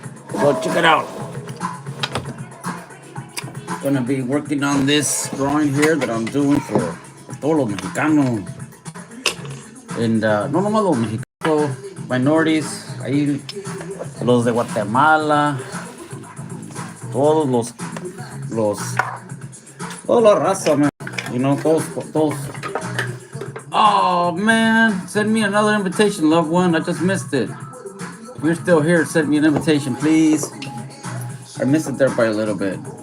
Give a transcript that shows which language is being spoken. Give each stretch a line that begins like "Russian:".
English: So check it out. Gonna be working on this drawing here that I'm doing for
Spanish: todos los mexicanos. And no nomás los mexicanos, minorities, ahí los de Guatemala, todos los, toda la raza, man.
English: You know, todos. Oh man, send me another invitation, loved one. I just missed it. If you're still here, send me an invitation, please. I missed it there by a little bit.